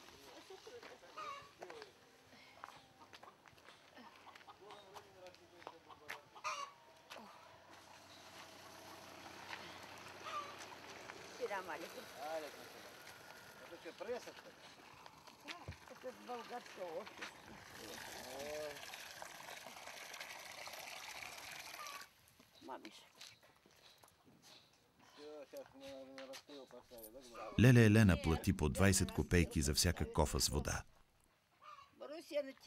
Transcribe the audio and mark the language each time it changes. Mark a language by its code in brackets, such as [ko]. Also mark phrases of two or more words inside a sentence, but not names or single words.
[ar] سلام عليكم. عليكم السلام. [ru] Это что, пресса, что ли? Это болгарское общество. Мамиша. [bg] Леля Елена плати по 20 копейки за всяка кофа с вода. Борусия на ти